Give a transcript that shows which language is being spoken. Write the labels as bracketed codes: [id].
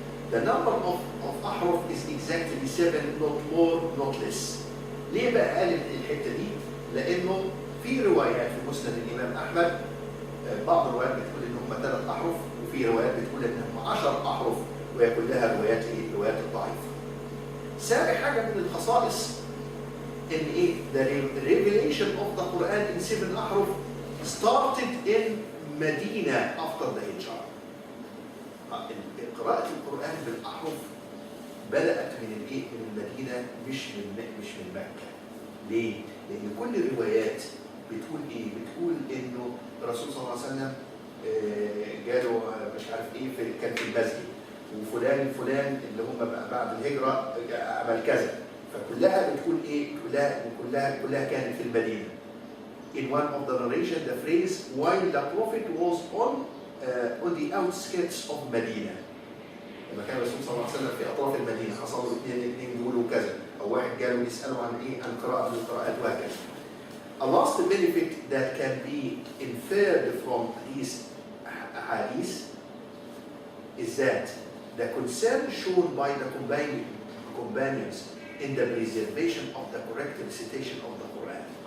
[en] The number of أحرف is exactly 7, not more, not less. [ar] ليه بقى قال الحتة دي؟ لأنه في روايات في مسند الإمام أحمد، بعض الروايات بتقول إن هم 3 أحرف، وفي روايات بتقول إن هم 10 أحرف، وهي كلها روايات الضعيفة. سابع حاجة من الخصائص إن إيه؟ [en] The revelation of the Quran in 7 أحرف started in Medina after the Hijrah. [ar] قراءة القرآن بالأحرف بدأت من الإيه؟ من المدينة مش من مكة. ليه؟ لأن كل الروايات بتقول إيه؟ بتقول إنه الرسول صلى الله عليه وسلم جاله مش عارف إيه كان في المسجد، وفلان اللي هم بعد الهجرة عمل كذا. فكلها بتقول إيه؟ كلها كانت في المدينة. [en] In one of the narration, the phrase while the prophet was on the outskirts of Medina. [ar] لما كان الرسول صلى الله عليه وسلم في أطراف المدينة حصلوا اثنين بيقولوا كذا، أو واحد قالوا يسألوا عن إيه؟ عن قراءة من القراءات وهكذا. [en] A last benefit that can be inferred from these hadiths is that the concern shown by the companions in the preservation of the correct recitation of the Quran.